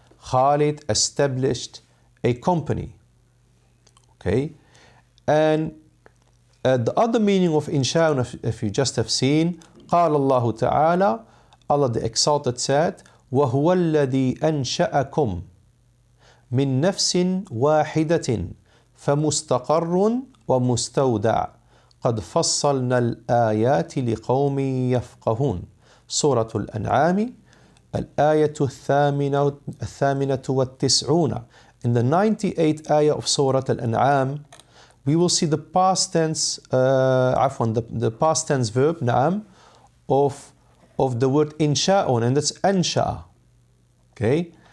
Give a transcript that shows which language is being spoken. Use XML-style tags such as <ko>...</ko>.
<en>Khalid established a company. Okay, and the other meaning of insha, if you just have seen,</en> <ar>قال الله تعالى,</ar> <en>Allah the Exalted said,</en> <ar>وهو الذي أنشأكم من نفس واحدة فمستقر ومستودع قد فصلنا الآيات لقوم يفقهون. سورة الأنعام الآية الثامنة والتسعون.</ar> <en>In the 98th ayah of Surah Al-An'am, we will see the past tense, the past tense verb, na'am, of the word insha'un, and that's ansha'a. Okay?</en>